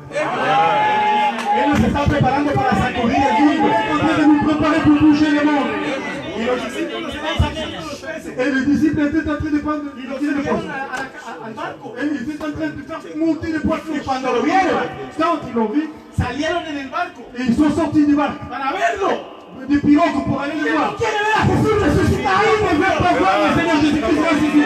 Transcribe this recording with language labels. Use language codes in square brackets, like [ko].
[es] Él nos está preparando para sacudir el mundo. [fr] est en train de nous préparer pour bouger les mondes. [es] Y los discípulos estaban sacando los peces. [fr] Et les disciples étaient en train de prendre [es] Y los [fr] le [es] subieron [fr] poisson. [es] al barco. [fr] Et ils étaient en train de faire monter les poissons. [es] Y cuando lo vieron, [fr] Quand ils l'ont vu, [es] salieron en el barco [fr] et ils sont sortis du barque, [es] para verlo. [fr] des pirogues pour aller le [es] ¿Quién [fr] voir. [es] no quiere ver a Jesús resucitado? [fr] Qui ne veut pas voir le Seigneur Jésus-Christ ressuscité?